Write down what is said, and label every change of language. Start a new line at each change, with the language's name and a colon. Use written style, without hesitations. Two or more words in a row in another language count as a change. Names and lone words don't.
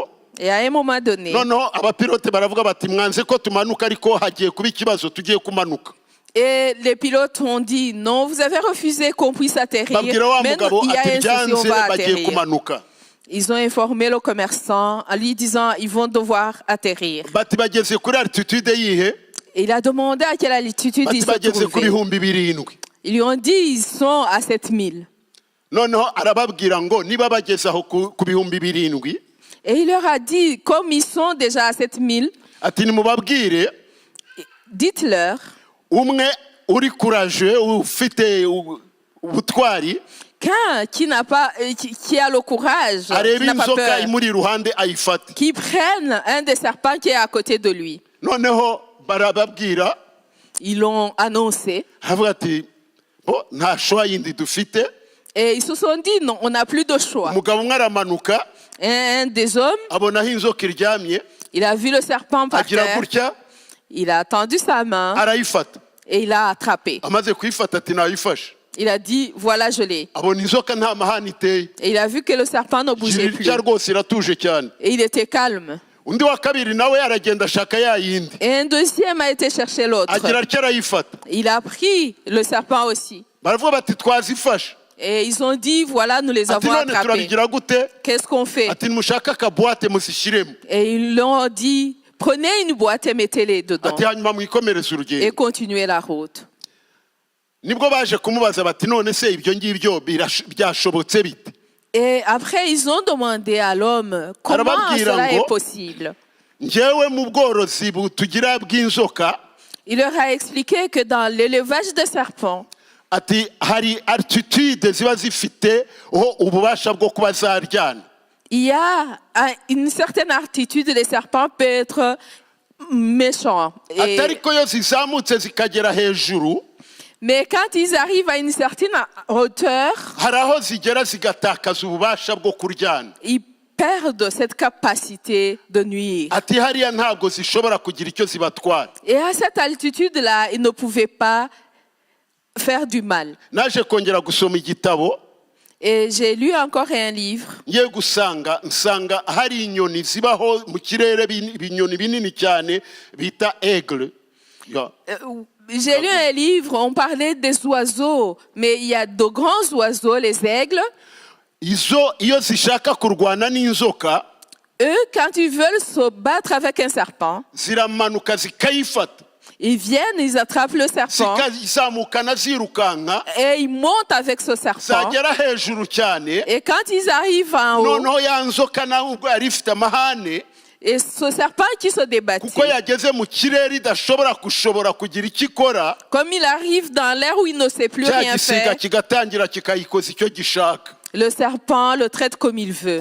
French: Et à un moment donné,
Kinyarwanda: noneho abapilote baravuga bati mwanze ko tumanuka ariko hagiye kuba ikibazo tugiye kumanuka.
French: Et les pilotes ont dit, non, vous avez refusé qu'on puisse atterrir.
Kinyarwanda: babwira wa
French: Mais
Kinyarwanda: mugabo
French: il y a
Kinyarwanda: ati
French: un souci, on
Kinyarwanda: byanze
French: va
Kinyarwanda: bagiye
French: atterrir.
Kinyarwanda: kumanuka.
French: Ils ont informé le commerçant en lui disant, ils vont devoir atterrir.
Kinyarwanda: bati bageze kuri altitude yihe?
French: Et il a demandé à quelle altitude
Kinyarwanda: bati
French: ils se
Kinyarwanda: bageze ku
French: trouvaient.
Kinyarwanda: bihumbi birindwi.
French: Ils lui ont dit, ils sont à 7000.
Kinyarwanda: noneho arababwira ngo niba bageze aho ku bihumbi birindwi,
French: Et il leur a dit, comme ils sont déjà à 7000,
Kinyarwanda: ati nimubabwire
French: dites-leur
Kinyarwanda: umwe uri kuraje ufite ubutwari
French: qu'un qui a le courage, qui
Kinyarwanda: areba
French: n'a pas
Kinyarwanda: inzoka
French: peur,
Kinyarwanda: imuri iruhande ayifate.
French: qui prenne un des serpents qui est à côté de lui.
Kinyarwanda: noneho barababwira,
French: Ils l'ont annoncé.
Kinyarwanda: aravuga ati bo nta showa yindi dufite.
French: Et ils se sont dit, non, on n'a plus de choix.
Kinyarwanda: umugabo umwe aramanuka
French: Un des hommes,
Kinyarwanda: abonaho inzoka iryamye,
French: il a vu le serpent par
Kinyarwanda: agira
French: terre,
Kinyarwanda: gutya
French: il a tendu sa main
Kinyarwanda: arayifata.
French: et il l'a attrapé.
Kinyarwanda: amaze kuyifata ati nayifashe,
French: Il a dit, voilà, je l'ai.
Kinyarwanda: abona inzoka nta mahane iteye,
French: Et il a vu que le serpent ne bougeait plus.
Kinyarwanda: irya rwose iratuje cyane.
French: Et il était calme.
Kinyarwanda: undi wa kabiri nawe aragenda ashaka ya yindi,
French: Et un deuxième a été chercher l'autre.
Kinyarwanda: agira atya arayifata.
French: Il a pris le serpent aussi.
Kinyarwanda: baravuga bati twazifashe.
French: Et ils ont dit, voilà, nous les
Kinyarwanda: ati
French: avons
Kinyarwanda: none
French: attrapés.
Kinyarwanda: turabigira gute?
French: Qu'est-ce qu'on fait?
Kinyarwanda: ati nimushake akabuwate muzishyiremo,
French: Et ils leur ont dit, prenez une boîte et mettez-les dedans.
Kinyarwanda: ati hanyuma mwikomereze
French: Et
Kinyarwanda: urugendo.
French: continuez la route.
Kinyarwanda: nibwo baje kumubaza bati none se ibyo ngibyo byashobotse bite?
French: Et après, ils ont demandé à l'homme, comment
Kinyarwanda: Arababwira
French: cela
Kinyarwanda: ngo,
French: est possible?
Kinyarwanda: njyewe mu bworozi tugira bw'inzoka,
French: Il leur a expliqué que dans l'élevage des serpents,
Kinyarwanda: ati hari altitude ziba zifite ho ububasha bwo kuba zaryana.
French: il y a une certaine altitude, les serpents peuvent être méchants.
Kinyarwanda: ati ariko iyo zizamutse zikagera hejuru,
French: Mais quand ils arrivent à une certaine hauteur,
Kinyarwanda: hari aho zigera zigatakaza ububasha bwo kuryana.
French: ils perdent cette capacité de nuire.
Kinyarwanda: ati hariya ntabwo zishobora kugira icyo zibatwara.
French: Et à cette altitude-là, ils ne pouvaient pas faire du mal.
Kinyarwanda: naje kongera gusoma igitabo,
French: Et j'ai lu encore un livre.
Kinyarwanda: ngiye nsanga hari inyoni zibaho mu kirere, ibinyoni binini cyane bita aigle.
French: J'ai lu un livre, on parlait des oiseaux, mais il y a de grands oiseaux, les aigles.
Kinyarwanda: izo iyo zishaka kurwana n'inzoka,
French: Eux, quand ils veulent se battre avec un serpent,
Kinyarwanda: ziramanuka zikayifata,
French: ils viennent, ils attrapent le serpent
Kinyarwanda: zikazamukana zirukanka,
French: et ils montent avec ce serpent.
Kinyarwanda: zagera hejuru cyane,
French: Et quand ils arrivent en haut,
Kinyarwanda: noneho ya nzoka nawe ubwo yari ifite amahane,
French: et ce serpent qui se débattit,
Kinyarwanda: kuko yageze mu kirere idashobora kugira icyo ikora,
French: comme il arrive dans l'air où il ne sait plus
Kinyarwanda: cya
French: rien
Kinyarwanda: gisiga
French: faire,
Kinyarwanda: kigatangira kikayikoza icyo gishaka.
French: le serpent le traite comme il veut.